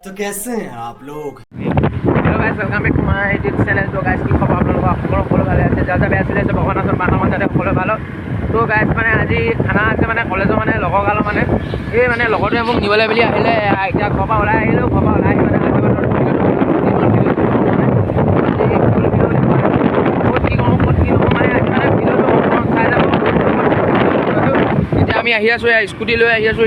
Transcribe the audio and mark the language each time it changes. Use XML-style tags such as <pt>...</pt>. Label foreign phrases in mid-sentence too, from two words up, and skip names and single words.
<hi>तो कैसे हैं आप लोग?</hi> <en>Hello guys, welcome back to my YouTube channel.</en> <hi>तो गाइस,</hi> <as>কি খবৰ আপোনালোকৰ? সকলো ভালে আছে? যাতে বেয়া চলি আছে ভগৱানৰ ওচৰত প্ৰাৰ্থনা যাতে সকলো ভাল হওক। তো গাইস মানে আজি খানা আছে মানে কলেজৰ মানে লগৰ গালৰ মানে এই মানে লগৰটোৱে মোক নিবলৈ বুলি আহিলে। এতিয়া ঘৰৰ পৰা ওলাই আহিলোঁ, ঘৰৰ পৰা ওলাই আহি মানে এতিয়া আমি আহি আছোঁ, স্কুটি লৈ আহি আছোঁ।</as>